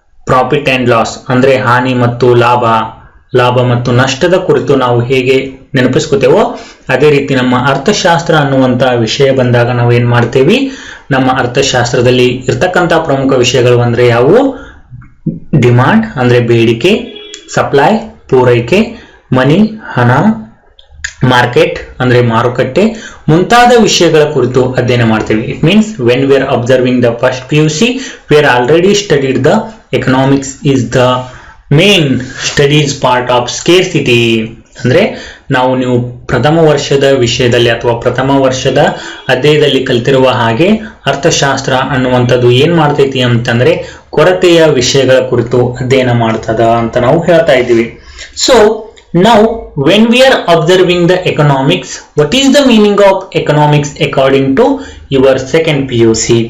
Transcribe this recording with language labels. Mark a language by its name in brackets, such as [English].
[English] profit and loss [Kannada] ಅಂದ್ರೆ ಹಾನಿ ಮತ್ತು ಲಾಭ ಮತ್ತು ನಷ್ಟದ ಕುರಿತು ನಾವು ಹೇಗೆ ನೆನಪಿಸ್ಕೋತೇವೋ ಅದೇ ರೀತಿ ನಮ್ಮ ಅರ್ಥಶಾಸ್ತ್ರ ಅನ್ನುವಂತ ವಿಷಯ ಬಂದಾಗ ನಾವು ಏನ್ ಮಾಡ್ತೇವಿ, ನಮ್ಮ ಅರ್ಥಶಾಸ್ತ್ರದಲ್ಲಿ ಇರ್ತಕ್ಕಂಥ ಪ್ರಮುಖ ವಿಷಯಗಳು ಅಂದ್ರೆ ಯಾವುವು, ಡಿಮಾಂಡ್ ಅಂದ್ರೆ ಬೇಡಿಕೆ, ಸಪ್ಲೈ ಪೂರೈಕೆ, ಮನಿ ಹಣ, ಮಾರ್ಕೆಟ್ ಅಂದ್ರೆ ಮಾರುಕಟ್ಟೆ ಮುಂತಾದ ವಿಷಯಗಳ ಕುರಿತು ಅಧ್ಯಯನ ಮಾಡ್ತೇವೆ. [English] It means when we are observing the first PUC, we are already studied the economics is the main studies part of scarcity. [Kannada] ಅಂದ್ರೆ ನೀವು ಪ್ರಥಮ ವರ್ಷದ ವಿಷಯದಲ್ಲಿ ಅಥವಾ ಪ್ರಥಮ ವರ್ಷದ ಅಧ್ಯಾಯದಲ್ಲಿ ಕಲ್ತಿರುವ ಹಾಗೆ ಅರ್ಥಶಾಸ್ತ್ರ ಅನ್ನುವಂಥದ್ದು ಏನ್ ಮಾಡ್ತೈತಿ ಅಂತಂದ್ರೆ ಕೊರತೆಯ ವಿಷಯಗಳ ಕುರಿತು ಅಧ್ಯಯನ ಮಾಡ್ತದ ಅಂತ ನಾವು ಹೇಳ್ತಾ ಇದ್ದೀವಿ. [English] So now when we are observing the economics, what is the meaning of economics according to your second PUC?